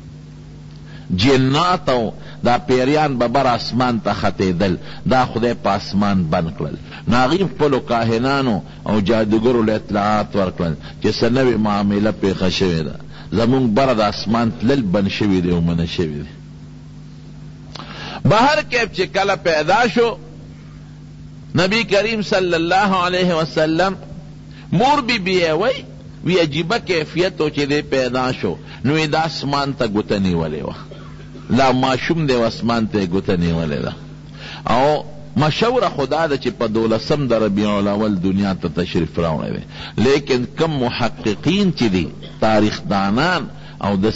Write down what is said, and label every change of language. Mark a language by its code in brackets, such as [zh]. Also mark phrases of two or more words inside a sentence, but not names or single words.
[ps] جنات او دا پیریان به بر اسمان ته ختېدل، دا خدای په اسمان بند کړل. نو هغوی خپلو کاهنانو او جادوګرو له اطلاعات ورکړل چې څه نوې معامله پېښه شوې ده، زمونږ بره د اسمان تلل بند شوي دی او منع شوي دی. بهر کیف چې کله پیدا شو نبی کریم [ar] صلی اللہ علیہ وسلم [ps] مور بی بی وی عجیبه کیفیتو چې دی پیدا شو، نو دا اسمان ته ګوته نیولې وه، لا ماشوم دی اسمان ته ګوته نیولې ده. او مشهوره خدا ده چې په 12 د ربیع الاول دنیا ته تشریف راوړی دی، لیکن کم محققین چې دي تاریخ دانان او د